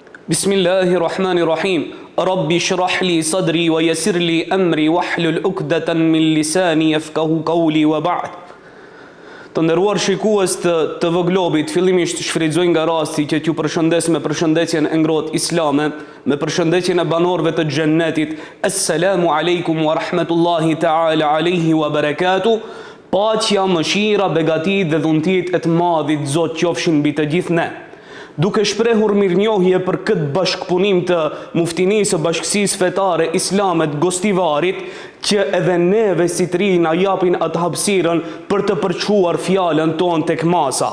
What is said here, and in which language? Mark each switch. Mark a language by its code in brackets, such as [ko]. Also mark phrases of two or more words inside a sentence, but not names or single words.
[ar] بسم الله الرحمن الرحيم. رب اشرح لي صدري ويسر لي أمري واحلل عقدة من لساني يفقهوا قولي وبعد. [sq] Të nderuar shikues të TV Globit, fillimisht shfrytëzoj nga rasti që t'ju përshëndes me përshëndetjen e ngrohtë islame, me përshëndetjen e banorëve të xhennetit. [ar] السلام عليكم ورحمة الله تعالى عليه وبركاته. [sq] Paqja, mëshira, begati dhe dhuntit e të madhit Zot qofshin mbi të gjithë ne. Duke shprehur mirënjohje për këtë bashkëpunim të Muftinisë së Bashkësisë Fetare Islame të Gostivarit, që edhe neve si të rinj na japin atë hapësirën për të përçuar fjalën tonë tek masa.